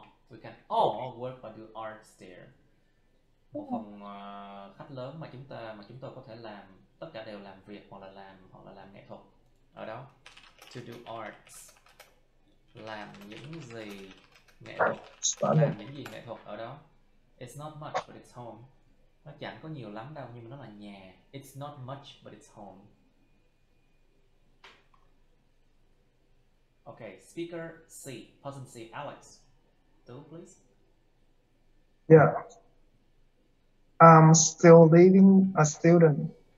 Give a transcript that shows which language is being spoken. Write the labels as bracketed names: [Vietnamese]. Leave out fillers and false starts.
[English] We can all work or do arts there. [Vietnamese] Một phòng khách lớn mà chúng tôi có thể làm, tất cả đều làm việc hoặc là làm nghệ thuật ở đó. [English] To do arts, [Vietnamese] làm những gì nghệ thuật, làm những gì nghệ thuật ở đó. [English] It's not much but it's home. [Vietnamese] Nó chẳng có nhiều lắm đâu nhưng mà nó là nhà. [English] It's not much but it's home. Okay, speaker C, person C, Alex. Two, please. Yeah. I'm still living a student.